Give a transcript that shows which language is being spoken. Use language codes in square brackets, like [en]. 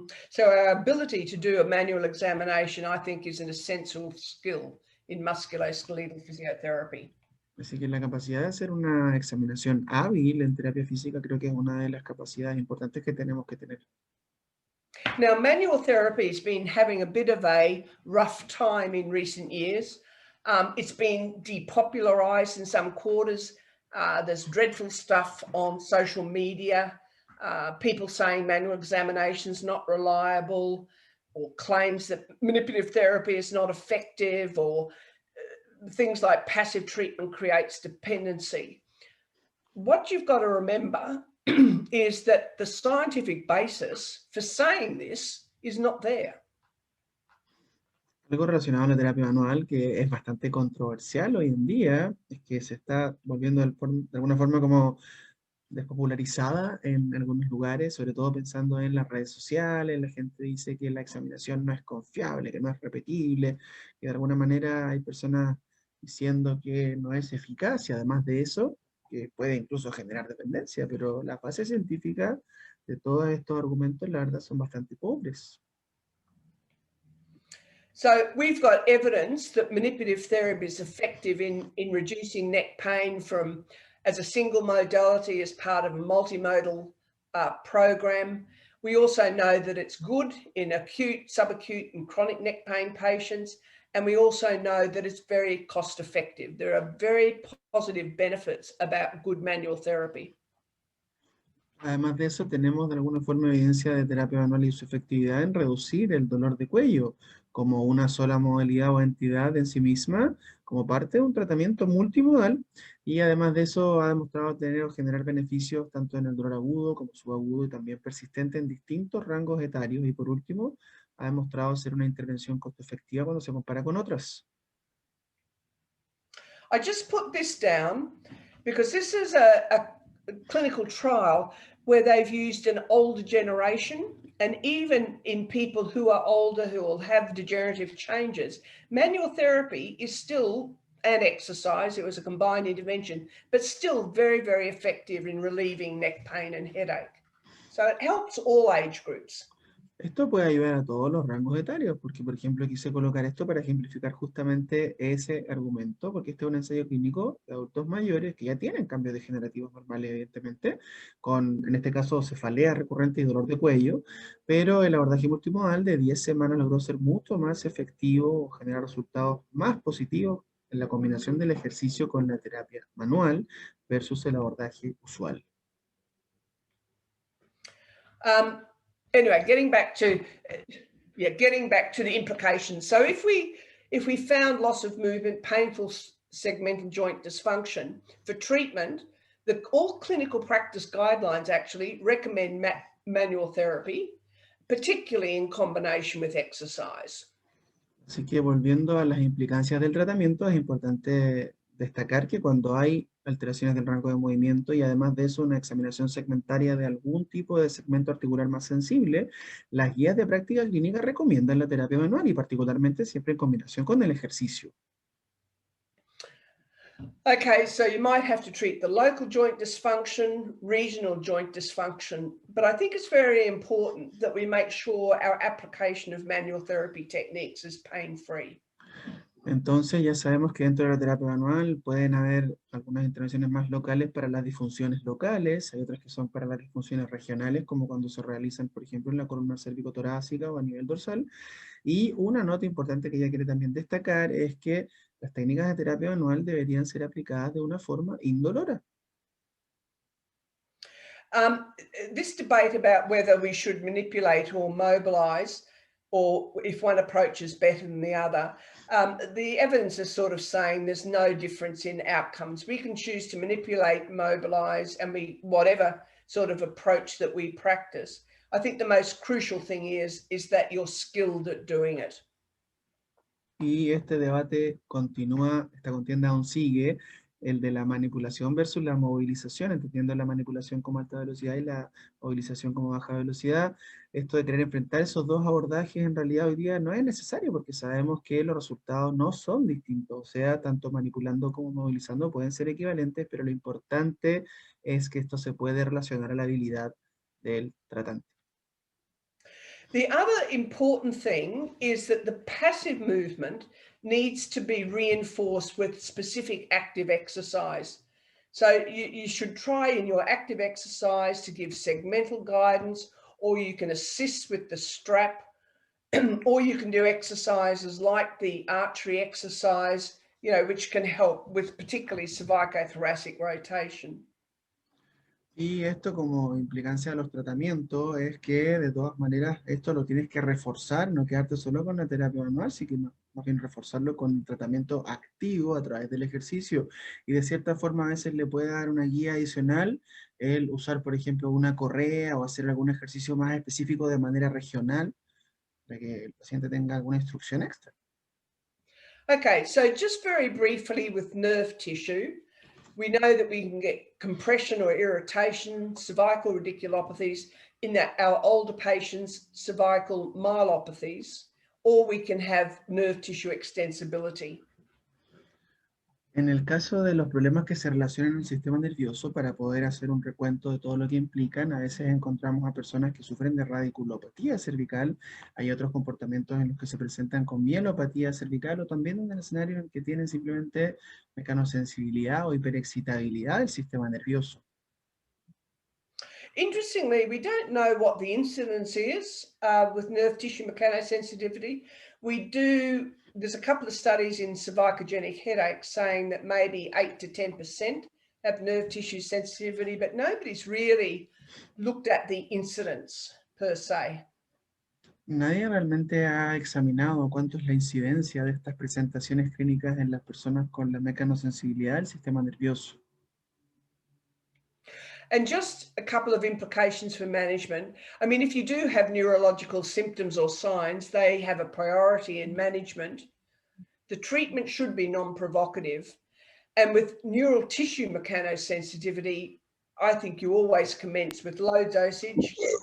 [en] So our ability to do a manual examination, I think, is an essential skill in musculoskeletal physiotherapy. [es] Así que la capacidad de hacer una examinación hábil en terapia física creo que es una de las capacidades importantes que tenemos que tener. [en] Now, manual therapy has been having a bit of a rough time in recent years. It's been depopularized in some quarters. There's dreadful stuff on social media, people saying manual examinations not reliable, or claims that manipulative therapy is not effective, or things like passive treatment creates dependency. What you've got to remember is that the scientific basis for saying this is not there. [es] Algo relacionado a la terapia manual que es bastante controversial hoy en día, es que se está volviendo de alguna forma como despopularizada en algunos lugares, sobre todo pensando en las redes sociales. La gente dice que la examinación no es confiable, que no es repetible, que de alguna manera hay personas diciendo que no es eficaz y además de eso, que puede incluso generar dependencia, pero las bases científicas de todos estos argumentos, la verdad, son bastante pobres. [en] So we've got evidence that manipulative therapy is effective in reducing neck pain from as a single modality as part of a multimodal program. We also know that it's good in acute, subacute and chronic neck pain patients. And we also know that it's very cost effective. There are very positive benefits about good manual therapy. [es] Además de eso, tenemos de alguna forma evidencia de terapia manual y su efectividad en reducir el dolor de cuello como una sola modalidad o entidad en sí misma, como parte de un tratamiento multimodal, y además de eso ha demostrado tener o generar beneficios tanto en el dolor agudo como subagudo y también persistente en distintos rangos etarios, y por último, ha demostrado ser una intervención costo efectiva cuando se compara con otras. [en] I just put this down because this is a clinical trial where they've used an older generation, and even in people who are older who will have degenerative changes, manual therapy is still and exercise. It was a combined intervention, but still very, very effective in relieving neck pain and headache. So it helps all age groups. [es] Esto puede ayudar a todos los rangos etarios, porque por ejemplo quise colocar esto para ejemplificar justamente ese argumento, porque este es un ensayo clínico de adultos mayores que ya tienen cambios degenerativos normales, evidentemente, con en este caso cefalea recurrente y dolor de cuello, pero el abordaje multimodal de 10 semanas logró ser mucho más efectivo, generar resultados más positivos en la combinación del ejercicio con la terapia manual versus el abordaje usual. [en] Um, anyway, getting back to the implications. So if we found loss of movement, painful segmental joint dysfunction for treatment, all clinical practice guidelines actually recommend manual therapy, particularly in combination with exercise. [es] Así que volviendo a las implicancias del tratamiento, es importante destacar que cuando hay alteraciones del rango de movimiento y además de eso una examinación segmentaria de algún tipo de segmento articular más sensible, las guías de práctica clínica recomiendan la terapia manual y particularmente siempre en combinación con el ejercicio. [en] Okay, so you might have to treat the local joint dysfunction, regional joint dysfunction, but I think it's very important that we make sure our application of manual therapy techniques is pain-free. [es] Entonces ya sabemos que dentro de la terapia manual pueden haber algunas intervenciones más locales para las disfunciones locales, hay otras que son para las disfunciones regionales, como cuando se realizan, por ejemplo, en la columna cérvico-torácica o a nivel dorsal. Y una nota importante que ella quiere también destacar es que las técnicas de terapia manual deberían ser aplicadas de una forma indolora. [en] This debate about whether we should manipulate or mobilize, or if one approach is better than the other, the evidence is sort of saying there's no difference in outcomes. We can choose to manipulate, mobilize, and whatever sort of approach that we practice. I think the most crucial thing is that you're skilled at doing it. [es] Y este debate continúa, esta contienda aún sigue, el de la manipulación versus la movilización, entendiendo la manipulación como alta velocidad y la movilización como baja velocidad. Esto de querer enfrentar esos dos abordajes en realidad hoy día no es necesario porque sabemos que los resultados no son distintos, o sea, tanto manipulando como movilizando pueden ser equivalentes, pero lo importante es que esto se puede relacionar a la habilidad del tratante. [en] The other important thing is that the passive movement needs to be reinforced with specific active exercise. So you should try in your active exercise to give segmental guidance, or you can assist with the strap, or you can do exercises like the archery exercise, which can help with particularly cervicothoracic rotation. [es] Y esto como implicancia de los tratamientos es que de todas maneras esto lo tienes que reforzar, no quedarte solo con la terapia manual, sino más bien reforzarlo con tratamiento activo a través del ejercicio. Y de cierta forma a veces le puede dar una guía adicional el usar, por ejemplo, una correa o hacer algún ejercicio más específico de manera regional para que el paciente tenga alguna instrucción extra. [en] Okay, so just very briefly with nerve tissue, we know that we can get compression or irritation, cervical radiculopathies, in that our older patients, cervical myelopathies, or we can have nerve tissue extensibility. [es] En el caso de los problemas que se relacionan al sistema nervioso, para poder hacer un recuento de todo lo que implican, a veces encontramos a personas que sufren de radiculopatía cervical, hay otros comportamientos en los que se presentan con mielopatía cervical o también en el escenario en que tienen simplemente mecanosensibilidad o hiperexcitabilidad del sistema nervioso. [en] Interestingly, we don't know what the incidence is with nerve tissue mechanosensitivity. There's a couple of studies in cervicogenic headaches saying that maybe 8 to 10% have nerve tissue sensitivity, but nobody's really looked at the incidence per se. [es] Nadie realmente ha examinado cuánto es la incidencia de estas presentaciones clínicas en las personas con la mecanosensibilidad del sistema nervioso. [en] And just a couple of implications for management. I mean, if you do have neurological symptoms or signs, they have a priority in management. The treatment should be non-provocative. And with neural tissue mechanosensitivity, I think you always commence with low dosage.